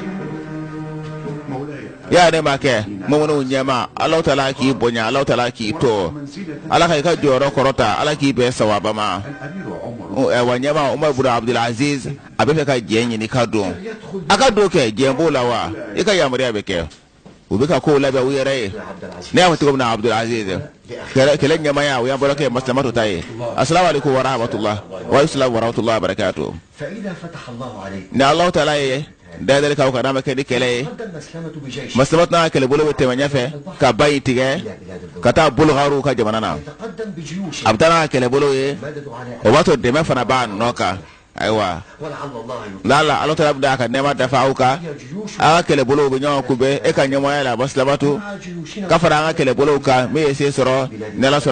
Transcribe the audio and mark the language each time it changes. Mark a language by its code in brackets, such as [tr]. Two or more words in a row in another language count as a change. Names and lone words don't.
[bm] ya ne ma kɛ mɔmɔnw ɲɛma Alahu Taala k'i bonya Alahu Taala k'i to Ala ka i ka jɔyɔrɔ kɔrɔta Ala k'i bɛn sawaba ma wa ɲɛma Umar ibn Abdul Aziz a bɛ fɛ ka jɛn ɲini ka don a ka don kɛ jɛn b'o la wa i ka yamaruya bɛ kɛ u bɛ ka kow labɛn u yɛrɛ ye ne y'a fɔ cogo min na Abdul Aziz kɛlɛ ɲɛmaya o y'an bɔra kɛ Maslamatu ta ye [ar] السلام عليكم ورحمة الله والسلام ورحمة الله وبركاته [bm] ni Alahu Taala ye dayɛlɛli k'aw kan n'a ma kɛ ni kɛlɛ ye Maslamatu n'a ka kɛlɛbolo bɛ tɛmɛ ɲɛfɛ ka ba in tigɛ ka taa Bulgaariw ka jamana na a bɛ taa n'a ka kɛlɛbolo ye o b'a to dɛmɛ fana b'a nɔ kan ayiwa lala Alahu Taala bɛ da ka nɛɛma dafa aw kan a ka kɛlɛbolow bɛ ɲɔgɔn kunbɛn e ka ɲɛmɔgɔya la Maslamatu ka fara an ka kɛlɛbolow kan min ye se sɔrɔ ni Ala sɔnna